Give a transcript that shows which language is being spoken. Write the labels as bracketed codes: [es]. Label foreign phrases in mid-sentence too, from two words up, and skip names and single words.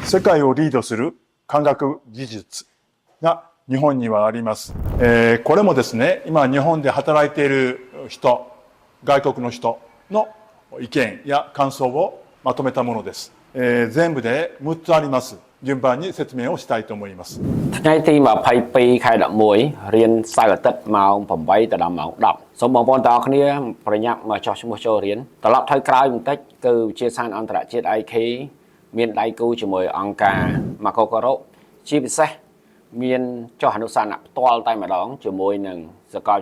[ja] 世界をリードする科学技術が日本にはあります。これもですね、今日本で働いている人、外国の人の意見や感想をまとめたものです。全部で6つあります。順番に説明をしたいと思います。 [km] ថ្ងៃទី22ខែ11រៀនសៅរ៍អាទិត្យម៉ោង8ដល់ម៉ោង10សូមបងប្អូនទាំងអស់គ្នាប្រញាប់មកចុះឈ្មោះចូលរៀនត្រឡប់ទៅក្រោយបន្តិចគឺវិទ្យាសាស្ត្រអន្តរជាតិ IK មានដៃគូជាមួយអង្គការម៉ាកូការ៉ូជាពិសេសមានចុះអនុស្សាវរីយ៍ផ្ទាល់តែម្ដងជាមួយនឹងសាកលវិ